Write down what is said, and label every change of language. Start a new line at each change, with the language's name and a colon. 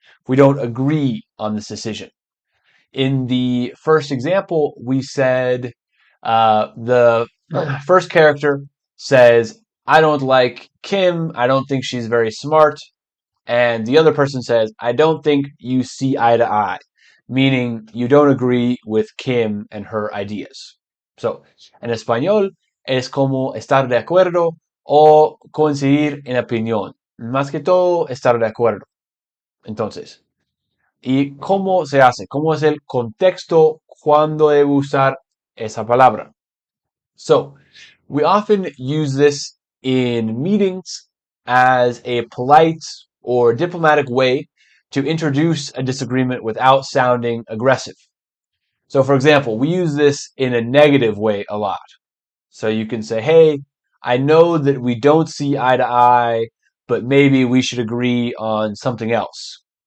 English: We don't agree on this decision. In the first example, we said the first character says, I don't like Kim. I don't think she's very smart. And the other person says, I don't think you see eye to eye, meaning you don't agree with Kim and her ideas.
Spanish: So, en español es como estar de acuerdo o coincidir en opinión. Más que todo, estar de acuerdo. Entonces, ¿y cómo se hace? ¿Cómo es el contexto cuando debo usar esa palabra?
English: So, we often use this in meetings as a polite or diplomatic way to introduce a disagreement without sounding aggressive. So, for example, we use this in a negative way a lot. So you can say, hey, I know that we don't see eye to eye, but maybe we should agree on something else.